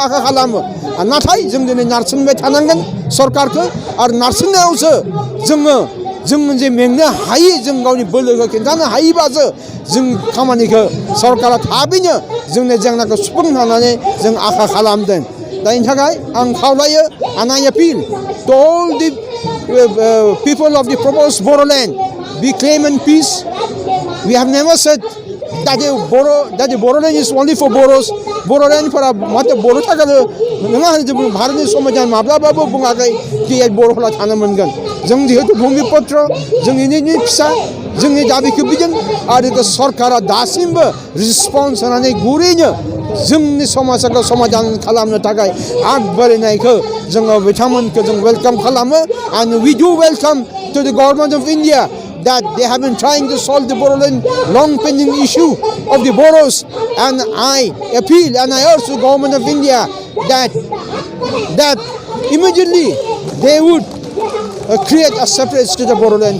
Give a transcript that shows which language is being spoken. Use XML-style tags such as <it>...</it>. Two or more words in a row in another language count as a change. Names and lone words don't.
<brx>आखा खालामो नाथाय जों दिनै नारसिनबाय थानांगोन सरकारखौ आरो नारसिननायावसो जों जे मेंनो हायि जों गावनि बोलोखौ खिन्थानो हायोबासो जों खामानिखौ सरकारा थाबैनो जोंनि जेंनाखौ सुफुंनानै जों आखा खालामदों दा बेनि थाखाय आं खावलायो</brx> <en>and I appeal to all the people of the proposed Boroland be claim and peace. We have never said that the Boroland is only for Boros.</en> <brx>Boroland for मात्र बर' थाखाय नङा होनना भारतनि संबिधान माब्लाबाबो बुङाखै कि बर'फोरा थानो मोनगोन जों जिहेतु भुमिपत्र जोंनि फिसा जोंनि दाबिखौ बिदों आरो सरकारा दासिमबो रिसपन्स होनानै गुरैनो जोंनि समाजखौ समाधान खालामनो थाखाय आग बारायनायखौ जोङो बिथांमोनखौ जों वेलकाम खालामो</brx> <en>and we do welcome to the government of India that they have been trying to solve the Boroland long pending issue of the Boros and I appeal and I urge the government of India that immediately they would create a separate state of Boroland.</en>